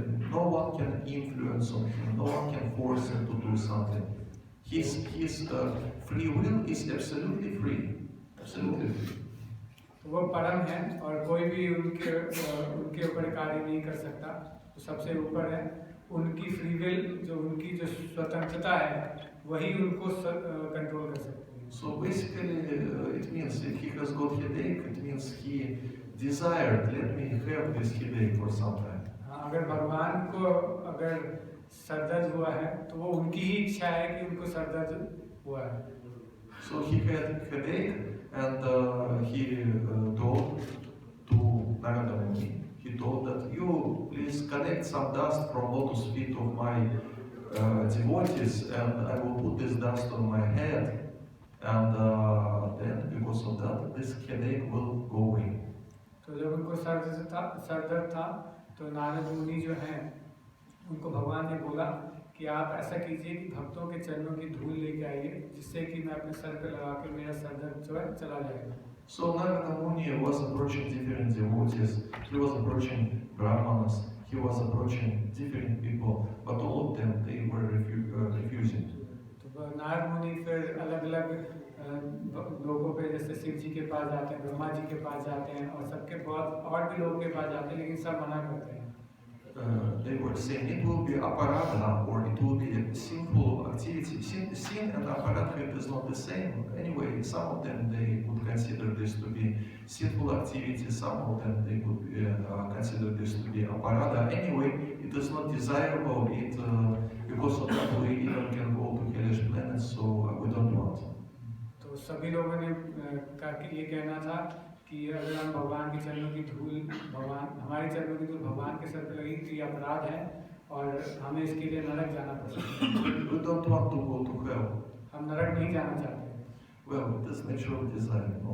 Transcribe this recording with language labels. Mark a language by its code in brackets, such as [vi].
[en] No one can influence on him. No one can force him to do something. His free will is absolutely free. Absolutely free. [hi] वो परम है और कोई भी उनके ऊपर कार्य नहीं कर सकता। तो सबसे ऊपर है उनकी [en] free will, [hi] जो उनकी जो स्वतंत्रता है वही उनको कंट्रोल कर सकती है। [en] So basically, it means if he has got headache, it means he desired, let me have this headache for some time. [hi] अगर भगवान को अगर सरदर्द हुआ है तो वो उनकी ही इच्छा है कि उनको सरदर्द हुआ है। [en] So he had headache, and he told to Narada Muni, he told that you please collect some dust from lotus feet of my devotees, and I will put this dust on my head, And then because of that, this headache will go away. [hi] तो जब उनको sir दर्द था तो नारद मुनि जो हैं उनको भगवान ने बोला कि आप ऐसा कीजिए कि भक्तों के चरणों की धूल लेके आइए जिससे कि मैं अपने सर पे लगा के मेरा सर दर्द जो है चला जाएगा. [en] So Narada Muni was approaching different devotees. He was approaching brahmanas. He was approaching different people, but all of them they were refusing. [hi] तो नारद मुनि फिर अलग-अलग लोगों पे जैसे शिव जी के पास जाते हैं, ब्रह्मा जी के पास जाते हैं और सबके बहुत और भी लोगों के पास जाते हैं लेकिन सब मना करते हैं. [en] They were saying it will be aparadha or it will be a sinful activity. Sin and aparadha is not the same. Anyway, some of them they would consider this to be sinful activity. Some of them they would consider this to be aparadha. Anyway, it is not desirable. Because of that we even can go to hellish planets, so we don't want. [hi] तो सभी लोगों ने ये कहना था कि अगर हम भगवान के चरणों की धूल हमारे चरणों की धूल भगवान के सर पे लगी तो ये अपराध है और हमें इसके लिए नरक जाना पड़ेगा. [en] We don't want to go to hell. [hi] हम नरक नहीं जाना चाहते. [en] Well, it is natural design.